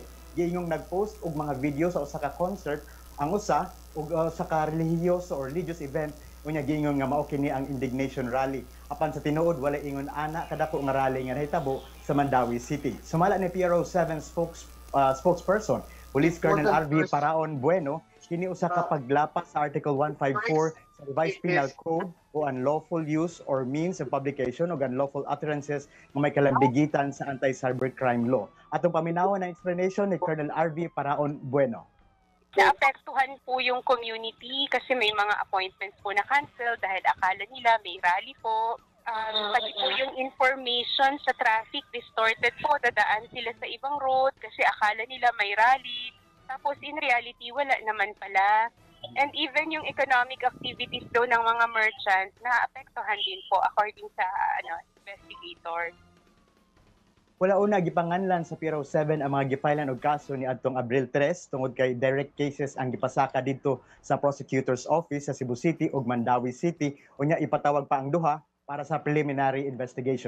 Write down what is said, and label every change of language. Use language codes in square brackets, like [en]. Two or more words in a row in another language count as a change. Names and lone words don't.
[ceb] Giingong nagpost og mga video sa usa ka concert, ang usa og sa ka [en] religious or religious event [ceb] unya giingon nga mao kini ang [en] indignation rally. [ceb] Apan sa tinuod wala ingon ana kadako nga rally nga nahitabo sa Mandawi City. Sumala ni PRO7 spokesperson Police Colonel RV Paraon Bueno, kini usa ka paglapas sa Article 154 sa Revised Penal Code o [en] unlawful use or means of publication [ceb] o [en] unlawful utterances [ceb] nga may kalambigitan sa [en] anti-cybercrime law. [ceb] Atong paminawan na explanation ni Colonel RV Paraon Bueno. [tl] Naapektuhan po yung community kasi may mga appointments po na cancel dahil akala nila may rally po. Pati po yung information sa traffic distorted po, dadaan sila sa ibang road kasi akala nila may rally. Tapos [en] in reality, [tl] wala naman pala. [en] And even [tl] yung [en] economic activities [tl] daw ng mga merchants, naapektuhan din po according sa investigator. [ceb] Wala una gipanganlan sa PRO7 ang mga gipailan og kaso ni adtong Abril 3 tungod kay [en] direct cases [ceb] ang gipasaka didto sa [en] prosecutor's office [ceb] sa Cebu City ug Mandawi City unya ipatawag pa ang duha para sa [en] preliminary investigation.